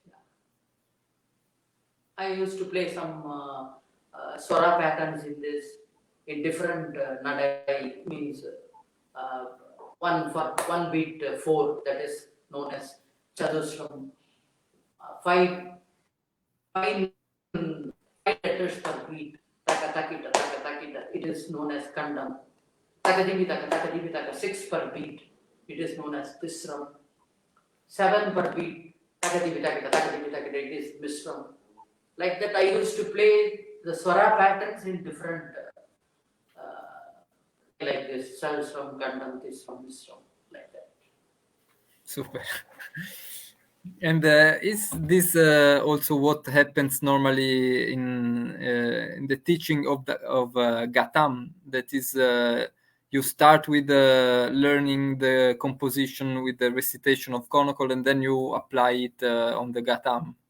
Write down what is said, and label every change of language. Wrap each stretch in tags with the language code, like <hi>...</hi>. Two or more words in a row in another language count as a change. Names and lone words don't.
<en>I used to play some swara patterns in this, in different nadai, means one beat four, that is known as chadusram. Five letters per beat. Taka takita, taka takita. It is known as kandam. Taka divi taka. Six per beat. It is known as tisram. Seven per beat. Taka divi taka. It is misram. Like that, I used to play the swara patterns in different, like this, salsram, kandam, tisram, misram, like that. Super. And is this also what happens normally in the teaching of Gatham? That is, you start with learning the composition with the recitation of Konnakkol, and then you apply it on the Gatham.</en>